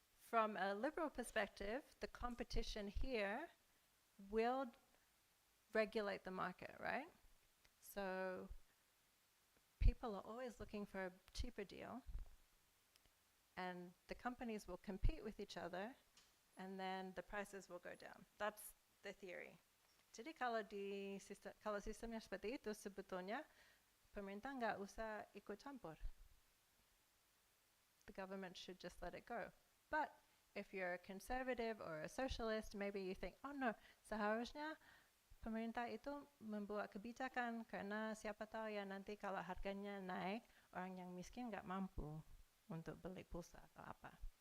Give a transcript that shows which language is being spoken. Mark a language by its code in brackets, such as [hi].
[en] From a liberal perspective, the competition here will regulate the market, right? So people are always looking for a cheaper deal, and the companies will compete with each other, and then the prices will go down. That's the theory. [id] Jadi kalau sistemnya seperti itu, sebetulnya pemerintah nggak usah ikut campur. [en] The government should just let it go. But if you're a conservative or a socialist, maybe you think, oh no, [id] seharusnya pemerintah itu membuat kebijakan karena siapa tahu ya nanti kalau harganya naik, orang yang miskin nggak mampu untuk beli pulsa atau apa.